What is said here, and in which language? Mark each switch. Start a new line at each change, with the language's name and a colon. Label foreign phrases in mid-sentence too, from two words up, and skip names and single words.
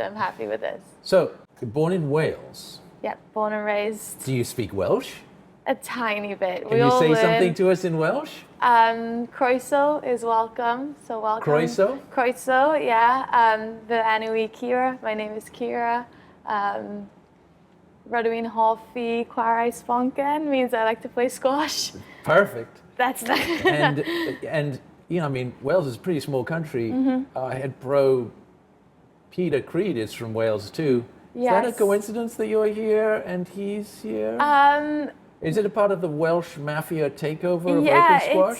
English: I'm happy with this. So, you're born in Wales. Yeah, born and raised. Do you speak Welsh? A tiny bit. Can you say something to us in Welsh? Croeso is welcome. So welcome. Croeso? Croeso, yeah. The enw Ciara. My name is Ciara.
Welsh: Rydw i'n hoffi chwarae sponken
English: means I like to play squash. Perfect. That's that. and Wales is a pretty small country. I had pro Peter Creed is from Wales too. Is that a Yes. coincidence that you're here and he's here? Is it a part of the Welsh mafia takeover of Open Squash?